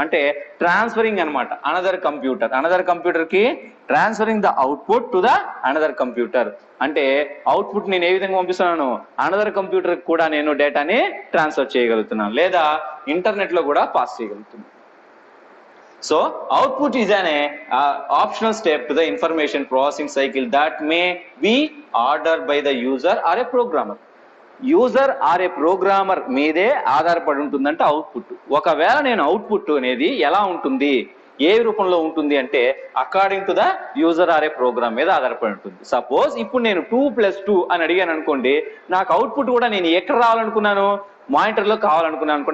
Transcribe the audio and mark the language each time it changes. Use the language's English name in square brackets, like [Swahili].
[Telugu] అంటే [English] transferring [Telugu] అనమాట. [English] Another computer కి transferring the output to the another computer. [Telugu] అంటే అవుట్పుట్ నేను ఏ విధంగా పంపిస్తున్నాను, అనదర్ కంప్యూటర్ కూడా నేను డేటాని ట్రాన్స్ఫర్ చేయగలుగుతున్నాను, లేదా ఇంటర్నెట్ లో కూడా పాస్ చేయగలుగుతున్నాను. [English] So output is an optional step to the information processing cycle that may be ordered by the user or a programmer. User or a programmer [Telugu] మీదే ఆధారపడి ఉంటుందంటే అవుట్పుట్. ఒకవేళ నేను అవుట్పుట్ అనేది ఎలా ఉంటుంది, ఏ రూపంలో ఉంటుంది అంటే [English] according to the user or a program [Telugu] మీద ఆధారపడి ఉంటుంది. సపోజ్ ఇప్పుడు నేను 2+2 అని అడిగాను అనుకోండి, నాకు అవుట్పుట్ కూడా నేను ఎక్కడ రావాలనుకున్నాను, మానిటర్ లో కావాలనుకున్నాను.